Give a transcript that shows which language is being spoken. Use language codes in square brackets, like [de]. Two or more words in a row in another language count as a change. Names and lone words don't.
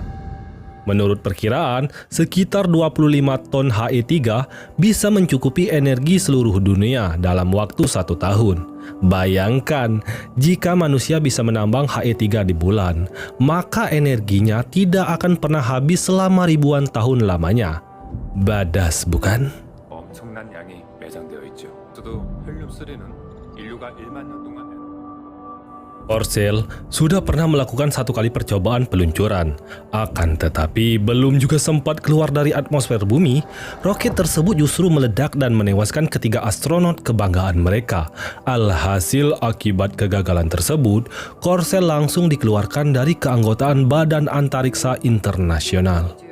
[id] Menurut perkiraan, sekitar 25 ton He3 bisa mencukupi energi seluruh dunia dalam waktu 1 tahun. Bayangkan, jika manusia bisa menambang He3 di bulan, maka energinya tidak akan pernah habis selama ribuan tahun lamanya. Badas, bukan? [ko] 엄청난 양이 매장되어 있죠. 저도 헬륨3는 인류가 1만 년 동안 [id] Korsel sudah pernah melakukan 1 kali percobaan peluncuran. Akan tetapi belum juga sempat keluar dari atmosfer bumi, roket tersebut justru meledak dan menewaskan ketiga astronot kebanggaan mereka. Alhasil akibat kegagalan tersebut, Korsel langsung dikeluarkan dari keanggotaan Badan Antariksa Internasional.